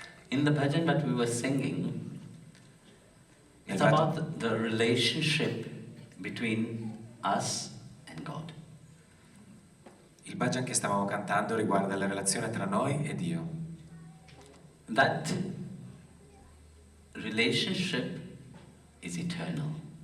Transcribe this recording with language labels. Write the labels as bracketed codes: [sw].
[en] In the bhajan that we were singing, it's [it] Nel [en] about the relationship between us and God. [it] Il bhajan che stavamo cantando riguarda la relazione tra noi e Dio. [en] That relationship is eternal.